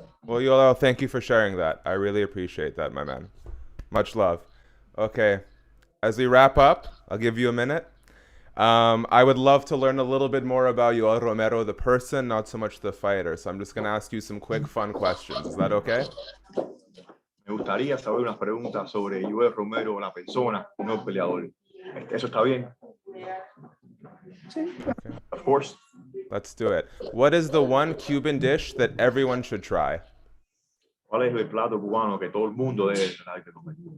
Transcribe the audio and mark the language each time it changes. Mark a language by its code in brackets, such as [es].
[en] Well, Yoel, thank you for sharing that. I really appreciate that, my man. Much love. Okay. As we wrap up, I'll give you a minute. I would love to learn a little bit more about Yoel Romero, the person, not so much the fighter. So I'm just going to ask you some quick, fun questions. Is that okay? [es] Me gustaría saber unas preguntas sobre Yoel Romero, la persona, no el peleador. ¿Eso está bien? Sí. [en] Okay. Of course. Let's do it. What is the one Cuban dish that everyone should try? [es] ¿Cuál es el plato cubano que todo el mundo debe tener que comer?